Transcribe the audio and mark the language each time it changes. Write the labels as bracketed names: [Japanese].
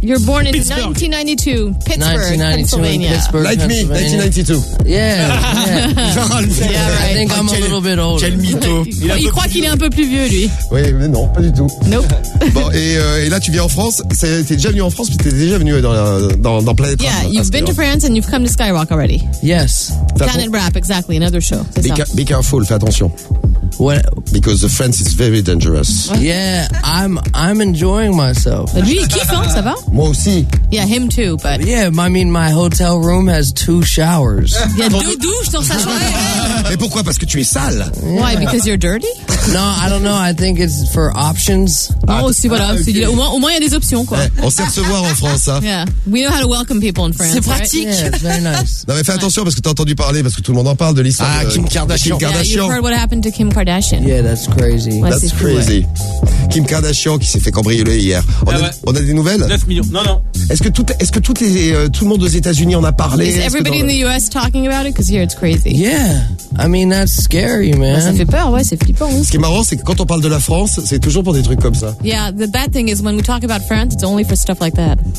[English] You're born in Pittsburgh. 1992. Pittsburgh, Pennsylvania. Like me, 1992. Yeah. Yeah. Yeah, right. I think I'm a little bit older. [French] Quel mytho. Il croit qu'il est un peu plus vieux, lui. Oui, mais non, pas du tout. [English] Nope. [French] Bon, et là, tu viens en France. T'es déjà venu en France, puis t'es déjà venu dans Planète [English] Yeah, you've been to France and you've come to Skyrock already. Yes. Planète Rap, exactly, another show. Be careful, [French] fais attention. [English] What? Because the France is very dangerous. What? Yeah, I'm enjoying myself. [French] Lui, il kiffe, ça va? Moi aussi. [English] Yeah, him too, but... Yeah, I mean, my hotel room has two showers. [French] Yeah, deux douches dans sa chambre. Mais pourquoi? Parce que tu es sale. [English] Yeah. Why? Because you're dirty? No, I don't know. I think it's for options. [French] Moi aussi, voilà. Okay. Au moins, il y a des options, quoi. On sait recevoir en France, hein. [English] Yeah. We know how to welcome people in France. [French] C'est pratique. [English] Right? Yeah, it's very nice. [French] Non, mais fais attention, parce que t'as entendu parler, parce que tout le monde en parle de l'histoire de Kim Kardashian. Kim Kardashian. [English] Yeah, you've heard what happened to Kim Kardashian. Yeah, that's crazy. That's crazy. [French] Kim Kardashian qui s'est fait cambrioler hier. On a des nouvelles? 9 millions. Non. Est-ce que tout le monde aux États-Unis en a parlé? [English] Is everybody in the US talking about it? Because here it's crazy. Yeah. I mean, that's scary, man. [French] Ça fait peur, ouais, c'est flippant. Ce qui est marrant, c'est que quand on parle de la France, c'est toujours pour des trucs comme ça. [English] Yeah, the bad thing is when we talk about France, it's only for stuff like that.